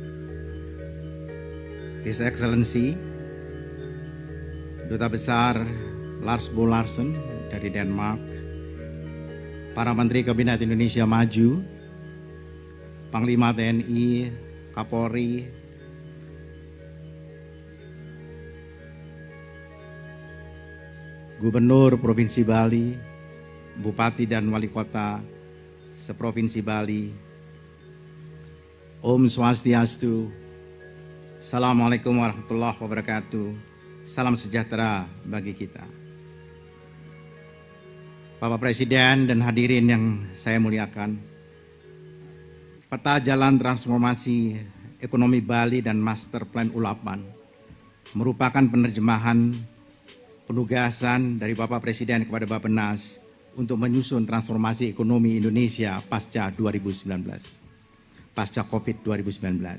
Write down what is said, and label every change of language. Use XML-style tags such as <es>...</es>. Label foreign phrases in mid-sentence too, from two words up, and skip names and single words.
<en>His Excellency</en> <id>Duta Besar Lars Bo Larsen dari Denmark, para Menteri Kabinet Indonesia Maju, Panglima TNI, Kapolri, Gubernur Provinsi Bali, Bupati dan Wali Kota seprovinsi Bali.</id> <sa>Om Swastiastu.</sa> <ar>Assalamualaikum warahmatullahi wabarakatuh.</ar> <id>Salam sejahtera bagi kita. Bapak Presiden dan hadirin yang saya muliakan, Peta Jalan Transformasi Ekonomi Bali dan</id> <en>Master Plan</en> <id>Ulapan merupakan penerjemahan penugasan dari Bapak Presiden kepada Bappenas untuk menyusun transformasi ekonomi Indonesia pasca 2019, pasca COVID 2019.</id>